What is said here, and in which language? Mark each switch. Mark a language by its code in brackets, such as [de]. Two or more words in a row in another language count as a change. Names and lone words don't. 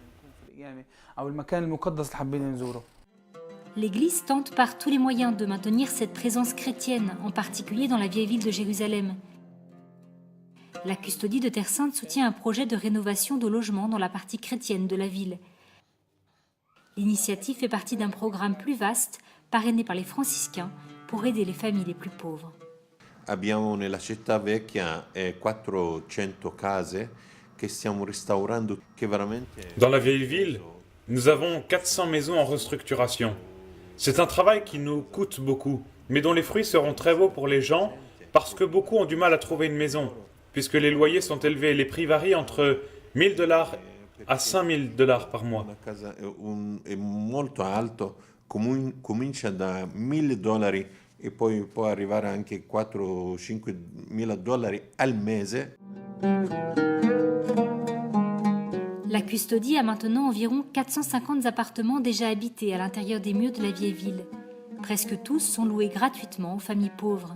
[fr] L'Église tente par tous les moyens de maintenir cette présence chrétienne, en particulier dans la vieille ville de Jérusalem. La Custodie de Terre Sainte soutient un projet de rénovation de logements dans la partie chrétienne de la ville. L'initiative fait partie d'un programme plus vaste, parrainé par les franciscains, pour aider les familles les plus pauvres. [it] Abbiamo nella città vecchia 400 case che stiamo restaurando, che veramente... [fr] Dans la vieille ville, nous avons 400 maisons en restructuration. C'est un travail qui nous coûte beaucoup, mais dont les fruits seront très beaux pour les gens, parce que beaucoup ont du mal à trouver une maison, puisque les loyers sont élevés. Les prix varient entre $1,000 à $5,000 par mois. [it] Una casa è molto alto, comincia da $1,000 e poi può arrivare anche $4.000-5.000 al mese. [fr] La Custodie a maintenant environ 450 appartements déjà habités à l'intérieur des murs de la vieille ville. Presque tous sont loués gratuitement aux familles pauvres.